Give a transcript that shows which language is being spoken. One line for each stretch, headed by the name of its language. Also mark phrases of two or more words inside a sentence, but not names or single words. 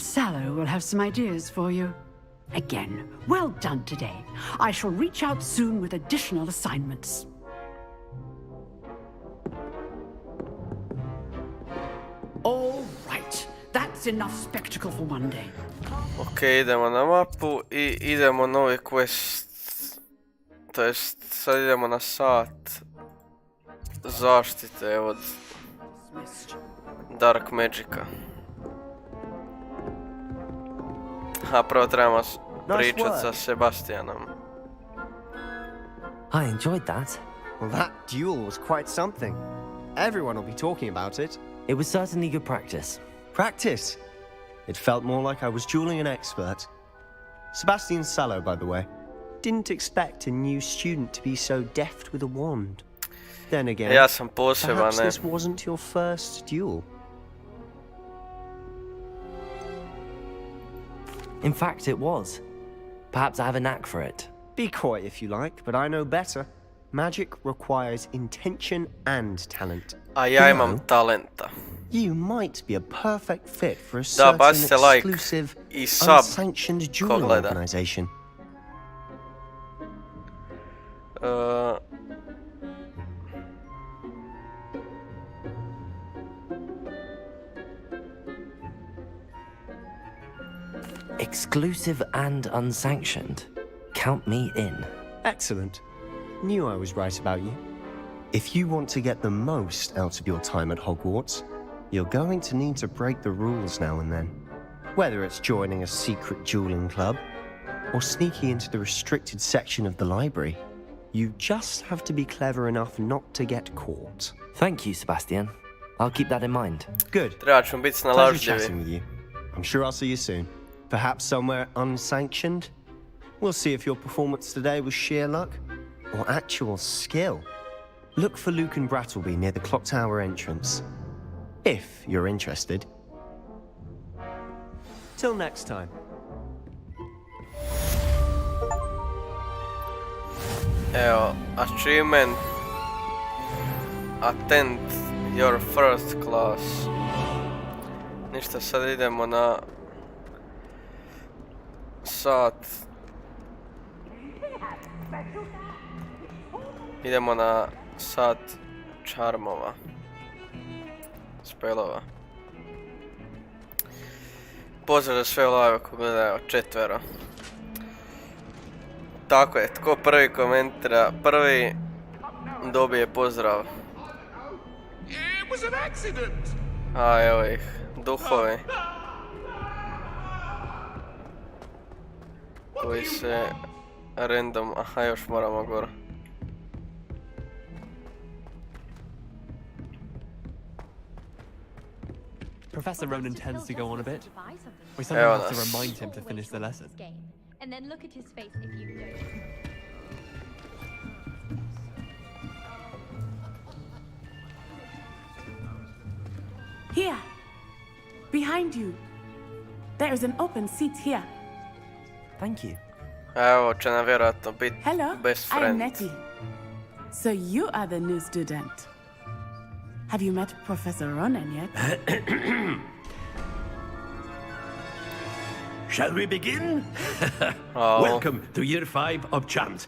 English: Sallow will have some ideas for you. Again, well done today. I shall reach out soon with additional assignments. All right, that's enough spectacle for one day.
Croatian: Ok, idemo na mapu i idemo novi quest. To jest, sad idemo na sat zaštite od Dark Magica. A prvo trebamo pričat sa Sebastianom.
English: I enjoyed that. Well, that duel was quite something. Everyone will be talking about it. It was certainly good practice. Practice? It felt more like I was dueling an expert. Sebastian Sallow, by the way. Didn't expect a new student to be so deft with a wand. Then again,
Croatian: Ja sam poseban,
English: perhaps
Croatian: ne.
English: this wasn't your first duel. In fact, it was. Perhaps I have a knack for it. Be coy if you like, but I know better. Magic requires intention and talent.
Croatian: A ja imam talenta.
English: You might be a perfect fit for a
Croatian: Da, baš
English: certain
Croatian: se like
English: exclusive,
Croatian: I sub
English: unsanctioned
Croatian: ko
English: dueling
Croatian: gleda.
English: organization. Exclusive and unsanctioned. Count me in. Excellent. Knew I was right about you. If you want to get the most out of your time at Hogwarts, you're going to need to break the rules now and then. Whether it's joining a secret dueling club or sneaking into the restricted section of the library, you just have to be clever enough not to get caught. Thank you, Sebastian. I'll keep that in mind. Good. Trebat ćemo biti Pleasure snalažljivi. chatting with you. I'm sure I'll see you soon. Perhaps somewhere unsanctioned? We'll see if your performance today was sheer luck or actual skill. Look for Luke and Brattleby near the clock tower entrance. If you're interested. Till next time.
Croatian: Evo, achievement.
English: Attend your first class.
Croatian: Ništa, sad idemo na sat. Idemo na sat čarmova. Spelova. Pozdrav za sve live ko gledaju, 4. Tako je, tko prvi komentira, prvi dobije pozdrav. A evo ih, duhovi. Koji se random, aha još moramo gore.
English: Professor Ronan tends to go on a bit. We somehow have to remind him to finish the lesson. And then look at his face if you don't. Here, behind you. There is an open seat here. Thank you.
Croatian: Evo će nam vjerojatno biti
English: Hello, best I am friend. Nettie. So you are the new student. Have you met Professor Ronan yet? Shall we begin? Oh. Welcome to year 5 of charms.